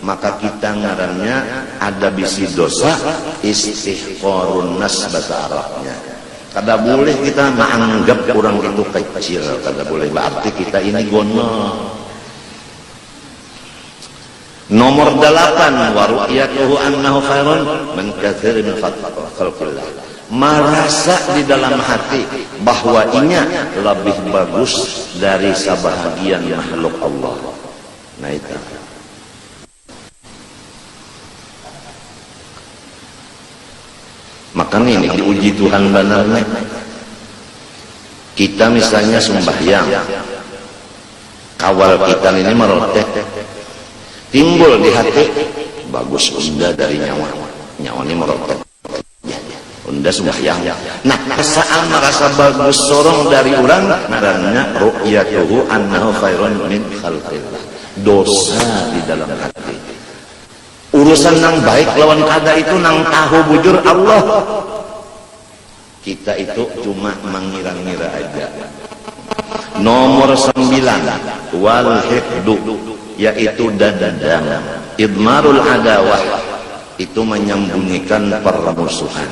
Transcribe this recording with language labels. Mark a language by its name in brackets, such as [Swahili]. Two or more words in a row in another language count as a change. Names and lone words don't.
[Banjar] maka kita ngarannya ada bisi dosa [Arabic] استحقار الناس [Banjar] bahasa Arabnya. Kada boleh kita menganggap orang itu kecil, kada boleh, berarti kita ini gono. Nomor 8, [Arabic] ورؤيته أنه خير من كثير من خلق الله. [Banjar] Merasa di dalam hati bahwa inya lebih bagus dari sebahagian makhluk Allah. Nah itu. Makanya ini diuji Tuhan benarnya. Kita misalnya sembahyang, kawal kita ini merotek, timbul di hati bagus unda dari nyawa ini merotek, unda sembahyang. Nah, perasaan merasa bagus sorong dari orang karena [Arabic] رؤيته أنه خير من خلق الله. [Banjar] Dosa di dalam hati. Urusan nang baik lawan kada itu nang tahu bujur Allah. Kita itu cuma mengira-ngira aja. Nomor 9, [Arabic] والحقد, [Banjar] yaitu dendam. [Arabic] إضمار العداوة, [Banjar] itu menyembunyikan permusuhan.